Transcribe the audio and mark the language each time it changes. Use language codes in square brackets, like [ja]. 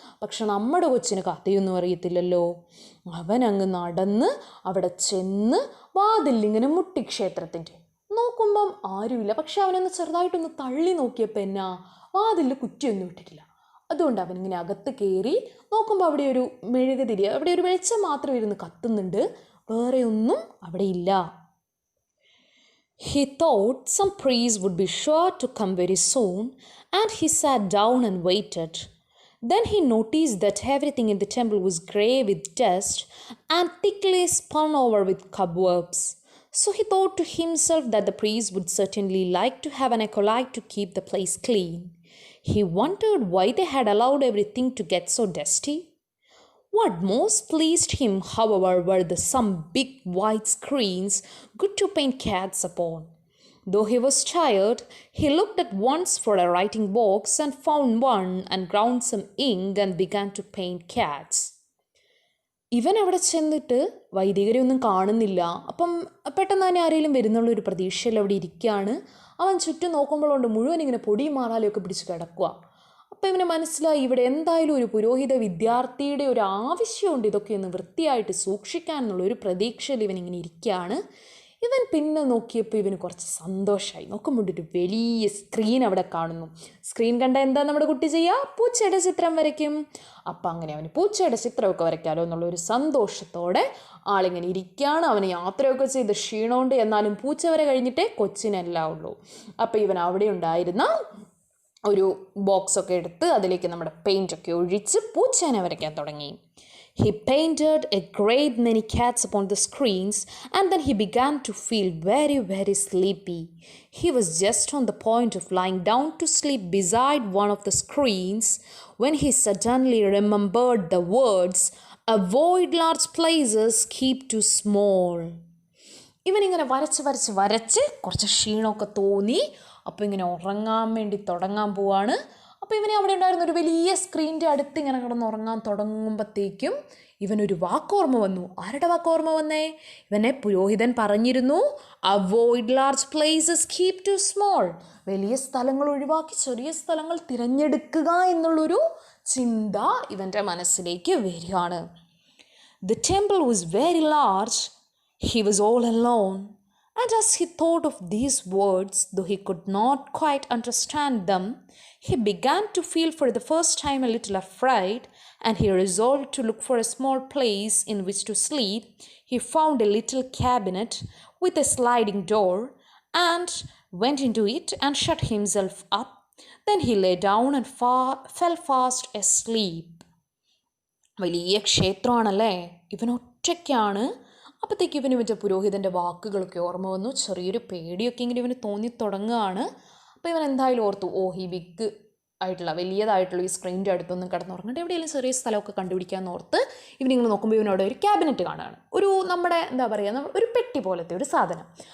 [ml] പക്ഷെ നമ്മുടെ കൊച്ചിന് കഥയൊന്നും അറിയത്തില്ലല്ലോ. അവൻ അങ്ങ് നടന്ന് അവിടെ ചെന്ന് വാതിലിങ്ങനെ മുട്ടി ക്ഷേത്രത്തിൻ്റെ. നോക്കുമ്പം ആരുമില്ല. പക്ഷെ അവനൊന്ന് ചെറുതായിട്ടൊന്ന് തള്ളി നോക്കിയപ്പോൾ എന്നാ, വാതിലിൽ കുറ്റിയൊന്നും ഇട്ടിട്ടില്ല. അതുകൊണ്ട് അവനിങ്ങനെ അകത്ത് കയറി നോക്കുമ്പോൾ അവിടെ ഒരു മെഴുകുതിരി, അവിടെ ഒരു വെളിച്ചം മാത്രം ഇരുന്ന് കത്തുന്നുണ്ട്, വേറെ ഒന്നും അവിടെ ഇല്ല. [en] He thought some priest would be sure to come very soon, and he sat down and waited. Then he noticed that everything in the temple was grey with dust and thickly spun over with cobwebs. So he thought to himself that the priest would certainly like to have an acolyte to keep the place clean. He wondered why they had allowed everything to get so dusty. What most pleased him, however, were some big white screens good to paint cats upon. Though he was tired, he looked at once for a writing box and found one and ground some ink and began to paint cats. [ml] ഇവൻ അവിടെ ചെന്നിട്ട് വൈദികരെ ഒന്നും കാണുന്നില്ല. അപ്പം പെട്ടെന്ന് തന്നെ ആരെങ്കിലും വരുന്നുള്ളൊരു പ്രതീക്ഷയിൽ അവിടെ ഇരിക്കുകയാണ്. അവൻ ചുറ്റും നോക്കുമ്പോഴുണ്ട് മുഴുവൻ ഇങ്ങനെ പൊടിയും മാറാലൊക്കെ പിടിച്ച് കിടക്കുക. അപ്പോൾ ഇവന് മനസ്സിലായി, ഇവിടെ എന്തായാലും ഒരു പുരോഹിത വിദ്യാർത്ഥിയുടെ ഒരു ആവശ്യമുണ്ട് ഇതൊക്കെ ഒന്ന് വൃത്തിയായിട്ട് സൂക്ഷിക്കാൻ എന്നുള്ളൊരു പ്രതീക്ഷയിൽ ഇവനിങ്ങനെ ഇരിക്കുകയാണ്. ഇവൻ പിന്നെ നോക്കിയപ്പോൾ ഇവന് കുറച്ച് സന്തോഷമായി. നോക്കുമ്പോൾ ഒരു വലിയ സ്ക്രീൻ അവിടെ കാണുന്നു. സ്ക്രീൻ കണ്ട എന്താ നമ്മുടെ കുട്ടി ചെയ്യുക? പൂച്ചയുടെ ചിത്രം വരയ്ക്കും. അപ്പം അങ്ങനെ അവന് പൂച്ചയുടെ ചിത്രമൊക്കെ വരയ്ക്കാമല്ലോ എന്നുള്ളൊരു സന്തോഷത്തോടെ ആളിങ്ങനെ ഇരിക്കുകയാണ്. അവന് യാത്രയൊക്കെ ചെയ്ത് ക്ഷീണമുണ്ട്, എന്നാലും പൂച്ച വരെ കഴിഞ്ഞിട്ടേ കൊച്ചിനെല്ലാം ഉള്ളൂ. അപ്പോൾ ഇവൻ അവിടെ ഉണ്ടായിരുന്ന ഒരു ബോക്സൊക്കെ എടുത്ത് അതിലേക്ക് നമ്മുടെ പെയിൻ്റൊക്കെ ഒഴിച്ച് പൂച്ചേനെ വരയ്ക്കാൻ തുടങ്ങി. [en] He painted a great many cats upon the screens, and then he began to feel very, very sleepy. He was just on the point of lying down to sleep beside one of the screens when he suddenly remembered the words, "Avoid large places, keep too small." [ml] ഇവനിങ്ങനെ വരച്ച് കുറച്ച് ക്ഷീണമൊക്കെ തോന്നി. അപ്പോൾ ഇങ്ങനെ ഉറങ്ങാൻ വേണ്ടി തുടങ്ങാൻ പോവാണ്. അപ്പോൾ ഇവനെ അവിടെ ഉണ്ടായിരുന്ന ഒരു വലിയ സ്ക്രീനിൻ്റെ അടുത്ത് ഇങ്ങനെ കിടന്ന് ഉറങ്ങാൻ തുടങ്ങുമ്പോഴത്തേക്കും ഇവനൊരു വാക്കോർമ്മ വന്നു. ആരുടെ വാക്കോർമ്മ വന്നേ? ഇവനെ പുരോഹിതൻ പറഞ്ഞിരുന്നു, [en] Avoid large places, keep to small. [ml] വലിയ സ്ഥലങ്ങൾ ഒഴിവാക്കി ചെറിയ സ്ഥലങ്ങൾ തിരഞ്ഞെടുക്കുക എന്നുള്ളൊരു ചിന്ത ഇവൻ്റെ മനസ്സിലേക്ക് വരികയാണ്. [en] The temple was very large. He was all alone. And as he thought of these words, though he could not quite understand them, he began to feel for the first time a little afraid, and he resolved to look for a small place in which to sleep. He found a little cabinet with a sliding door and went into it and shut himself up. Then he lay down and fell fast asleep. [ml] വലിയ ക്ഷേത്രമാണല്ലേ, ഇവനൊറ്റയ്ക്കാണ്. അപ്പോഴത്തേക്ക് ഇവന് മറ്റേ പുരോഹിതൻ്റെ വാക്കുകളൊക്കെ ഓർമ്മ വന്നു. ചെറിയൊരു പേടിയൊക്കെ ഇങ്ങനെ ഇവന് തോന്നി തുടങ്ങുകയാണ്. അപ്പോൾ ഇവൻ എന്തായാലും ഓർത്തു, ഈ ബിഗ് ആയിട്ടുള്ള വലിയതായിട്ടുള്ള ഈ സ്ക്രീനിൻ്റെ അടുത്തൊന്നും കിടന്നുറങ്ങട്ടെ, എവിടെയെങ്കിലും ചെറിയ സ്ഥലമൊക്കെ കണ്ടുപിടിക്കാമെന്ന് ഓർത്ത് ഇവനിങ്ങനെ നോക്കുമ്പോൾ ഇവനവിടെ ഒരു ക്യാബിനറ്റ് കാണുകയാണ്. ഒരു നമ്മുടെ എന്താ പറയുക, ഒരു പെട്ടി പോലത്തെ ഒരു സാധനം.